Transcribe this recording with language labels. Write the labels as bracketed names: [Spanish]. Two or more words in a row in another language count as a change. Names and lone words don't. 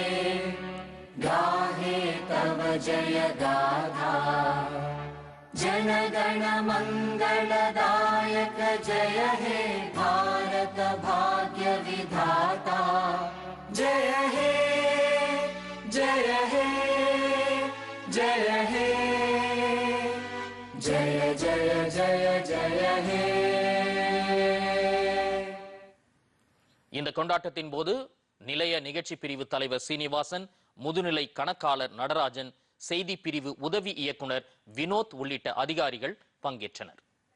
[Bangla] গাহে তব জয় গাথা জনগণ মঙ্গলদায়ক জয় হে ভারত ভাগ্য বিধাতা জয় হে জয় হে জয় হে জয় জয় জয় জয় হে. [Tamil] இந்த கொண்டாட்டத்தின் போது நிலைய நிகழ்ச்சி பிரிவு தலைவர் சீனிவாசன், முதுநிலை கணக்காளர் நடராஜன், செய்தி பிரிவு உதவி இயக்குனர் வினோத் உள்ளிட்ட அதிகாரிகள் பங்கேற்றனர்.